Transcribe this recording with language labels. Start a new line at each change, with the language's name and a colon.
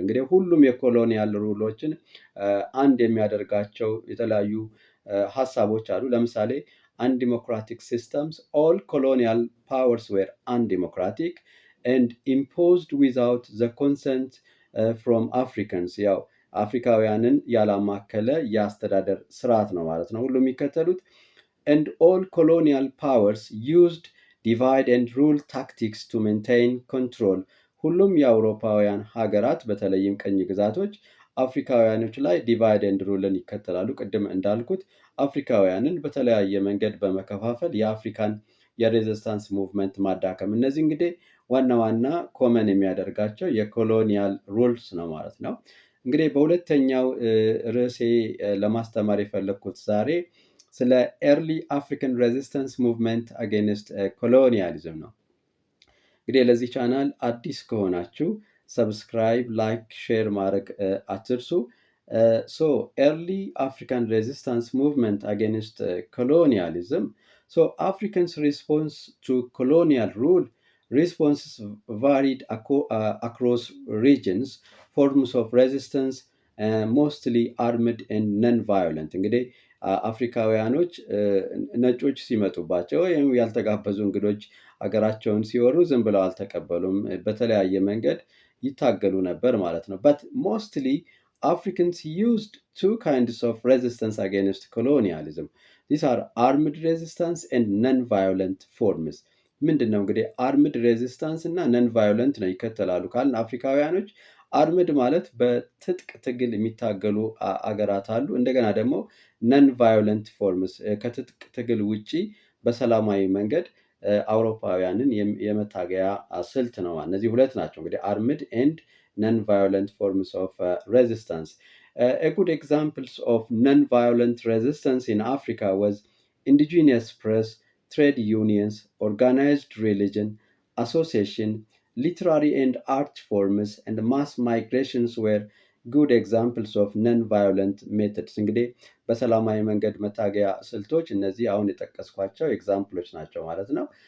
Amharic: እንግዲህ ሁሉም የኮሎኒያል ሩሎችን አንድ የሚያደርጋቸው የተለያዩ ሀሳቦች አሉ። ለምሳሌ
English: undemocratic systems, all colonial powers were undemocratic and imposed without the consent from Africans.
Amharic: ያው አፍሪካውያንን ያላማከለ የአስተዳደር ስርዓት ነው ማለት ነው ሁሉ የሚከተሉት።
English: and all colonial powers used divide and rule tactics to maintain control. ሁሉም የአውሮፓውያን ሀገራት በተለይም ቀኝ ግዛቶች አፍሪካውያኖች ላይ ዲቫይድ ኤንድ ሩልን ይከተላሉ። ቅድም እንዳልኩት አፍሪካውያንን በተለያየ መንገድ በመከፋፈል የአፍሪካን የሬዚስታንስ ሙቭመንት ማዳከም። እነዚህ እንግዲህ ዋና ዋና ኮመን የሚያደርጋቸው የኮሎኒያል ሩልስ ነው ማለት ነው። እንግዲህ በሁለተኛው ርዕሴ ለማስተማር የፈለግኩት ዛሬ ስለ ኤርሊ አፍሪካን ሬዚስተንስ ሙቭመንት አጌንስት ኮሎኒያሊዝም ነው።
Amharic: እንግዲህ ለዚህ ቻናል አዲስ ከሆናችሁ ሰብስክራይብ፣ ላይክ፣ ሼር ማድረግ አትርሱ።
English: ሶ ኤርሊ አፍሪካን ሬዚስታንስ ሙቭመንት አጌንስት ኮሎኒያሊዝም። ሶ አፍሪካንስ ሪስፖንስ ቱ ኮሎኒያል ሩል responses varied across regions. Forms of resistance mostly armed and non-violent.
Amharic: እንግዲህ አፍሪካውያኖች ነጮች ሲመጡባቸው ወይም ያልተጋበዙ እንግዶች አገራቸውን ሲወሩ ዝም ብለው አልተቀበሉም። በተለያየ መንገድ ይታገሉ ነበር ማለት ነው።
English: but mostly Africans used two kinds of resistance against colonialism. These are armed resistance and non-violent forms.
Amharic: ምንድን ነው እንግዲህ አርምድ ሬዚስታንስ እና ነን ቫዮለንት ነው ይከተላሉ ካልን አፍሪካውያኖች አርምድ ማለት በትጥቅ ትግል የሚታገሉ አገራት አሉ። እንደገና ደግሞ
English: ነን ቫዮለንት ፎርምስ
Amharic: ከትጥቅ ትግል ውጪ በሰላማዊ መንገድ አውሮፓውያንን የመታገያ ስልት ነው። እነዚህ ሁለት ናቸው እንግዲህ
English: አርምድ ኤንድ ነን ቫዮለንት ፎርምስ ኦፍ ሬዚስታንስ. A good examples of non-violent resistance in Africa was indigenous press, trade unions, organized religion, association, literary and art forms, and mass migrations were good examples of non-violent methods።
Amharic: እንግዲህ በሰላማዊ መንገድ መታገያ ስልቶች እነዚህ አሁን የጠቀስኳቸው ኤግዛምፕሎች ናቸው ማለት ነው።